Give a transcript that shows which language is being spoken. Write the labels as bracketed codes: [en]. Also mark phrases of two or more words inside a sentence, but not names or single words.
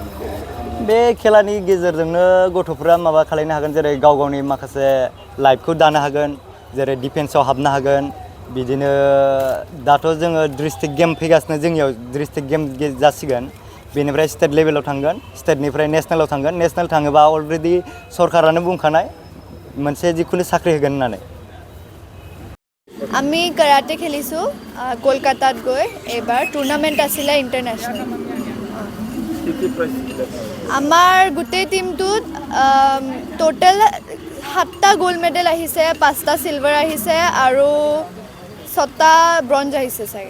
[brx] बे खेलानि गेजेरजोंनो गथ'फोरा माबा खालामनो हागोन, जेरै गावनि माखासे लाइफखौ दानो हागोन, जेरै डिफेन्सआव हाबनो हागोन। बिदिनो दाथ' जोङो [en] district game [brx] फैगासिनो, जोंनियाव [en] district game [brx] जासिगोन। बेनिफ्राय [en] state level [brx] थांगोन, स्टेटनिफ्राय नेसनेलाव थांगोन। नेसनेल थाङोबा अलरेडि सरकारानो बुंखानाय मोनसे जिखुनु साख्रि होगोन होननानै। [as] আমি কাৰাটে খেলিছোঁ কলকাতাত গৈ। এবাৰ টুৰ্ণামেণ্ট আছিলে ইণ্টাৰনেশ্যনেল। আমাৰ গোটেই টিমটোত টোটেল 7টা [en] gold medal [as] আহিছে, 5টা চিলভাৰ আহিছে আৰু 6টা ব্ৰঞ্জ আহিছে চাগে।